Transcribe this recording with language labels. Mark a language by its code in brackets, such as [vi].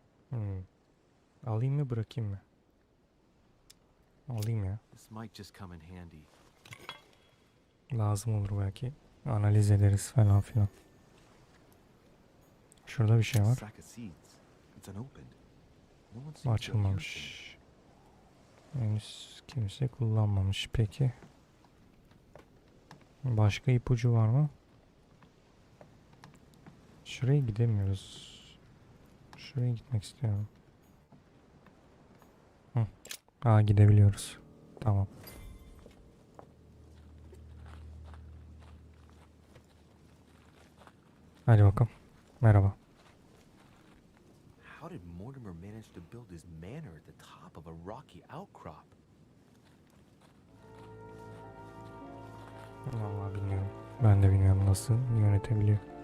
[tr] Hmm. Alayım mı bırakayım mı? Alayım ya. [en] This might just come in handy. [tr] Lazım olur belki. Analiz ederiz falan filan. Şurada bir şey var. [en] Sack of seeds. It's unopened. No one seems to have used them. [tr] Açılmamış. Henüz kimse kullanmamış. Peki. Başka ipucu var mı? Şuraya gidemiyoruz. Şuraya gitmek istiyorum. Hı. Aa gidebiliyoruz. Tamam. Hadi bakalım. Merhaba. [en] How did Mortimer manage to build his manor at the top of a rocky outcrop? [tr] Vallahi bilmiyorum. Ben de bilmiyorum nasıl yönetebiliyor.